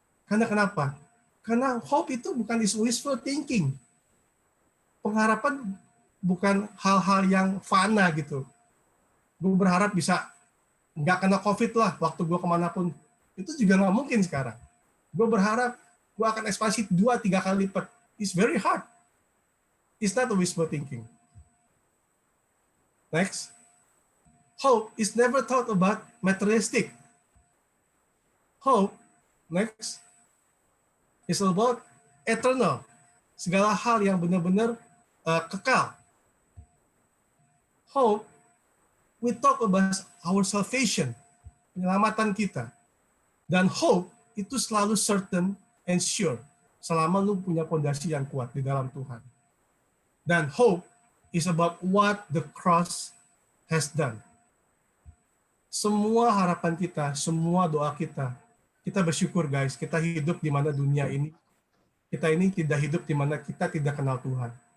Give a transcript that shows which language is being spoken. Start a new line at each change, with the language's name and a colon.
Indonesian: Karena kenapa? Karena hope itu bukan wishful thinking. Pengharapan bukan hal-hal yang fana gitu. Gue berharap bisa nggak kena COVID lah waktu gue kemanapun. Itu juga nggak mungkin sekarang. Gue berharap gue akan ekspansi 2-3 kali lipat.
English: It's very hard. It's not a wishful thinking. Next. Hope is never thought about materialistic. Hope, next, is about eternal.
Indonesian: Segala hal yang benar-benar kekal.
English: Hope, we talk about our salvation,
Indonesian: penyelamatan kita. Dan hope itu selalu
English: certain and sure,
Indonesian: selama lu punya fondasi yang kuat di dalam Tuhan.
English: Dan hope is about what the cross has done.
Indonesian: Semua harapan kita, semua doa kita bersyukur guys, kita hidup di mana dunia ini, kita ini tidak hidup di mana kita tidak kenal Tuhan.